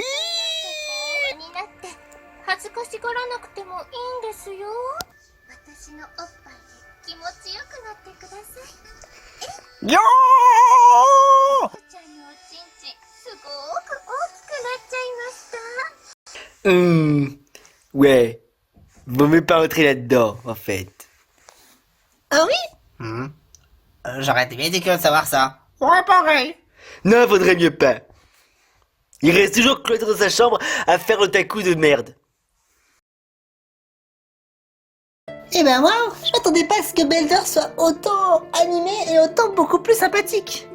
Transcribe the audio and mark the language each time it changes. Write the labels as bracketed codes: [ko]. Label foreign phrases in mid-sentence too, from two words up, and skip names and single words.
[ja] になって恥ずかしがらなくてもいいんですよ。私のおっぱいで気持ちよくなってください。よおちゃんのおちんちんすごく大きくなっちゃいました。 [fr] Ouais. Vaut mieux pas entrer là-dedans, en fait. Ah oui? J'aurais été bien curieux de savoir ça. Ouais, pareil. Non, faudrait mieux pas. Il reste toujours cloîtré dans sa chambre à faire le taku de merde. Eh ben waouh, je m'attendais pas à ce que Belder soit autant animé et autant beaucoup plus sympathique.